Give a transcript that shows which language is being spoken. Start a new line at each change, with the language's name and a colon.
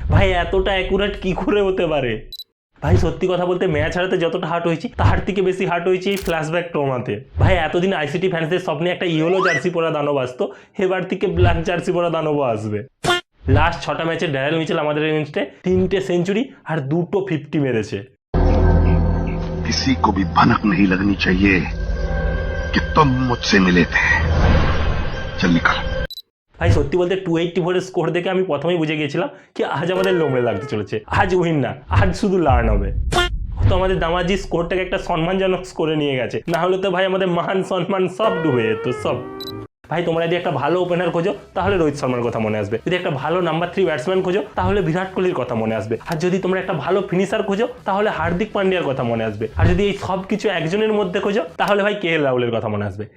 Bangla: ভাই এতটা অ্যাকুরেট কী করে হতে পারে? ভাই সত্যি কথা বলতে ম্যাচ হারাতে যতটা হার্ট হয়েছি তার থেকে বেশি হার্ট হয়েছে এই ফ্ল্যাশব্যাক ট্রমাতে। ভাই এতদিন আইসিটি ফ্যান্সদের স্বপ্নে একটা ইয়েলো জার্সি পরা দানব আসতো, এবার থেকে ব্ল্যাক জার্সি পরা দানবও আসবে। লাস্ট 6টা ম্যাচে ড্যারেল মিচেল আমাদের এগেইনস্টে 3টে সেঞ্চুরি আর 2টো 50 মেরেছে।
Hindi: किसी को भी भनक नहीं लगनी चाहिए कि तुम मुझसे मिले थे। चल निकल।
Bangla: ভাই সত্যি বলতে 284 এর স্কোর দেখে আমি প্রথমেই বুঝে গিয়েছিলাম কি আজ আমাদের লোমড়ে লাগতে চলেছে। আজ উইন না, আজ শুধু লার্ন হবে। তো আমাদের দামাজি স্কোরটাকে একটা সম্মানজনক স্কোরে নিয়ে গেছে, না হলে তো ভাই আমাদের মান সম্মান সব ডুবে যেত সব। ভাই তোমরা যদি একটা ভালো ওপেনার খোঁজো তাহলে রোহিত শর্মার কথা মনে আসবে, যদি একটা ভালো নাম্বার 3 ব্যাটসম্যান খোঁজো তাহলে বিরাট কোহলির কথা মনে আসবে, আর যদি তোমরা একটা ভালো ফিনিশার খোঁজো তাহলে হার্দিক পান্ডিয়ার কথা মনে আসবে, আর যদি এই সব কিছু একজনের মধ্যে খোঁজো তাহলে ভাই কেএল রাহুলের কথা মনে আসবে।